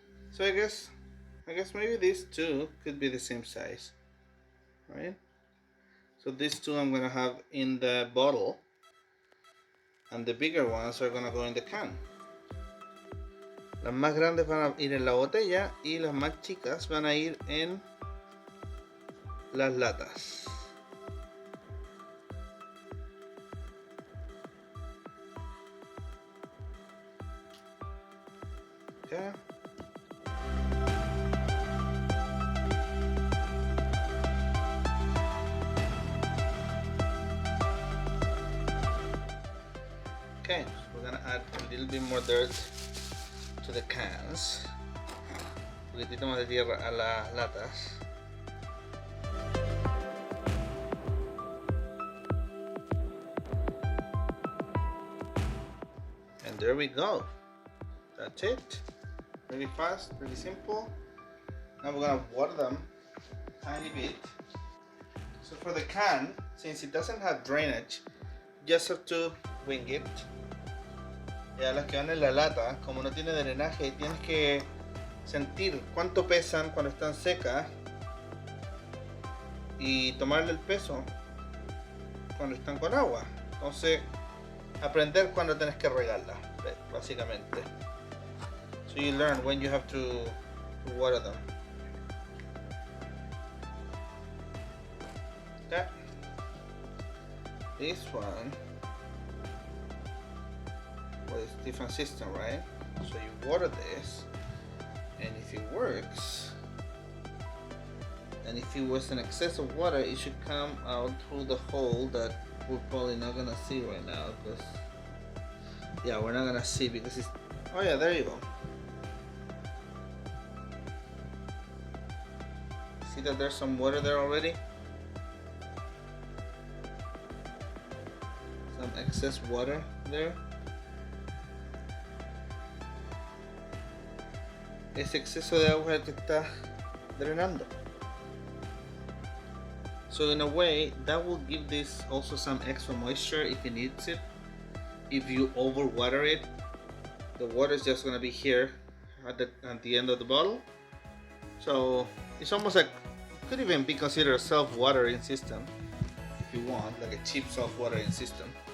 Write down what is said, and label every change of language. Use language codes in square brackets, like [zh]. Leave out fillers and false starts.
[en] So I guess maybe these two could be the same size, right? So these two I'm gonna have in the bottle, and the bigger ones are gonna go in the can. [es] Las más grandes van a ir en la botella y las más chicas van a ir en las latas. [en] Okay. Okay, so we're gonna add a little bit more dirt to the cans. [es] Un poquitito más de tierra a las latas. [en] And there we go. That's it. Really fast, really simple. Now we're gonna water them a tiny bit. So for the can, since it doesn't have drainage, just have to wing it. [es] Ya las que van en la lata, como no tiene drenaje, tienes que sentir cuánto pesan cuando están secas y tomarle el peso cuando están con agua. Entonces, aprender cuando tienes que regarlas, básicamente. [en] So you learn when you have to water them. Okay. This one, well, it's different system, right? So you water this, and if it works, and if it was an excess of water, it should come out through the hole that we're probably not gonna see right now, because yeah, we're not gonna see because it's, oh yeah, there you go. See that there's some water there already? Some excess water there. [es] Ese exceso de agua que está drenando. [en] So in a way, that will give this also some extra moisture if it needs it. If you overwater it, the water is just gonna be here at the end of the bottle. So it's almost like, it could even be considered a self-watering system if you want, like a cheap self-watering system.